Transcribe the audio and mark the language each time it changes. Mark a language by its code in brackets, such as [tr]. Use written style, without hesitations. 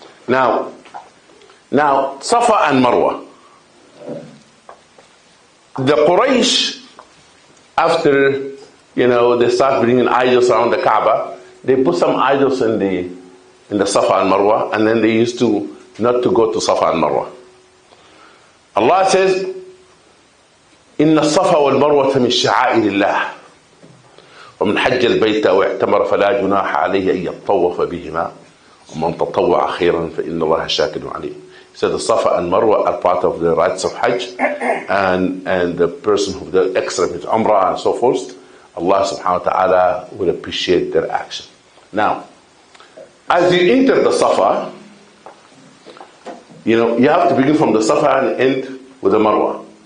[en] Now, Safa and Marwa. The Quraysh, after, they start bringing idols around the Kaaba, they put some idols in the Safa and Marwa, and then they used to not to go to Safa and Marwa. Allah says, [ar] إن الصفا والمروة من شعائر الله ومن حج البيت واعتمر فلا جناح عليه أن يطوف بهما ومن تطوع خيرا فإن الله شاكر عليم. [en] He said the Safa and Marwa are part of the rites of Hajj, and the person who did extra with Umrah and so forth, Allah subhanahu wa ta'ala will appreciate their action. Now, as you enter the Safa, you have to begin from the Safa and end with the Marwa.